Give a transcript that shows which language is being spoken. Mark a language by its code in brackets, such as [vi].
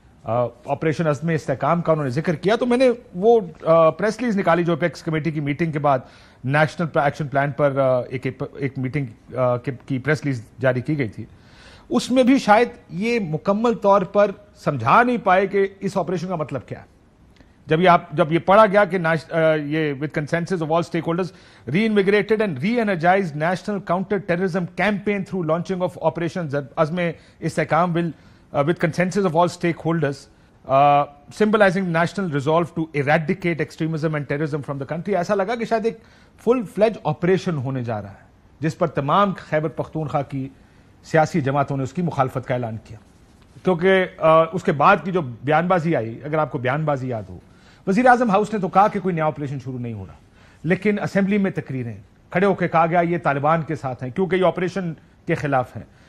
[ur] Operation عزم استحکام کا انہوں نے ذکر کیا تو میں نے وہ پریس ریلیز نکالی جو اپیکس کمیٹی کی میٹنگ کے بعد نیشنل ایکشن پلان پر ایک میٹنگ کی پریس ریلیز جاری کی گئی تھی. اس میں بھی شاید یہ مکمل طور پر سمجھا نہیں پائے کہ اس آپریشن کا مطلب کیا ہے. جب یہ پڑھا گیا کہ یہ [en] with consensus of all stakeholders reinvigorated and re-energized national counter-terrorism campaign through launching of Operation Azm Istehkam will with consensus of all stakeholders symbolizing national resolve to eradicate extremism and terrorism from the country. [ur] ایسا لگا کہ شاید ایک فل فلیج operation ہونے جا رہا ہے جس پر تمام خیبر پختونخوا کی سیاسی جماعتوں نے اس کی مخالفت کا اعلان کیا. کیونکہ اس کے بعد کی جو بیان بازی آئی، اگر آپ کو بیان بازی یاد ہو، وزیر اعظم ہاؤس نے تو کہا کہ کوئی نیا آپریشن شروع نہیں ہو رہا، لیکن اسمبلی میں تقریریں کھڑے ہو کے کہا گیا یہ طالبان کے ساتھ ہیں کیونکہ یہ آپریشن کے خلاف ہیں.